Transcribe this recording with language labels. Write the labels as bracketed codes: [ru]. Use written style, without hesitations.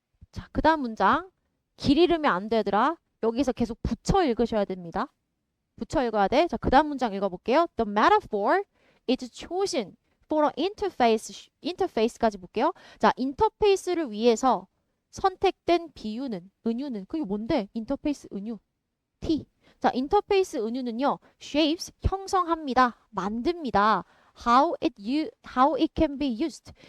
[ko] 자, 그 다음 문장. 길 잃으면 안 되더라. 여기서 계속 붙여 읽으셔야 됩니다. 붙여 읽어야 돼. 자, 그 다음 문장 읽어볼게요. [en] The metaphor is chosen for an interface. [ko] interface까지 볼게요. 자, 인터페이스를 위해서 선택된 비유는, 은유는. 그게 뭔데? 인터페이스 은유. T. 자, 인터페이스 은유는요. shapes, 형성합니다. 만듭니다. [en] how it can be used.